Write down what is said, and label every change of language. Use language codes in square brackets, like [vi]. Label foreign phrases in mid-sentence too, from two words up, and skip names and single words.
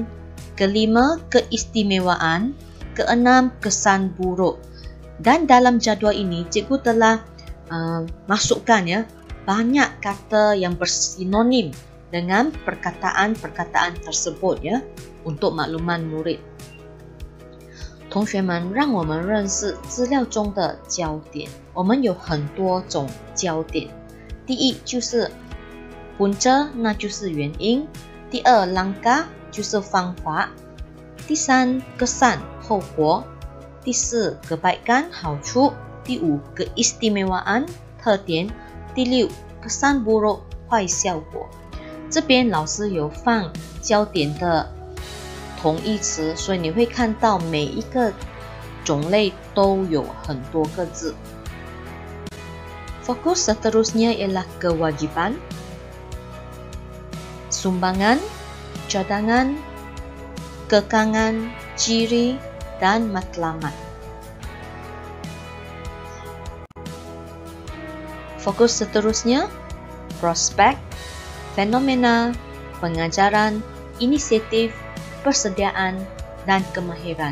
[ms] Kelima, keistimewaan. Keenam, kesan buruk. Dan dalam jadual ini, cikgu telah masukkan ya banyak kata yang bersinonim dengan perkataan-perkataan tersebut ya untuk makluman murid. [zh] 同学们，让我们认识资料中的焦点。我们有很多种焦点。第一就是punca，那就是原因。第二langkah就是方法。第三kesan 后果。第四kebaikan 好处。第五keistimewaan 特点。第六 [ms] kesan buruk [zh] 坏效果。这边老师有放焦点的同义词，所以你会看到每一个种类都有很多个字。 [ms] Fokus seterusnya ialah kewajiban, sumbangan, cadangan, kekangan, ciri dan matlamat. Fokus seterusnya prospek, fenomena, pengajaran, inisiatif, persediaan dan kemahiran.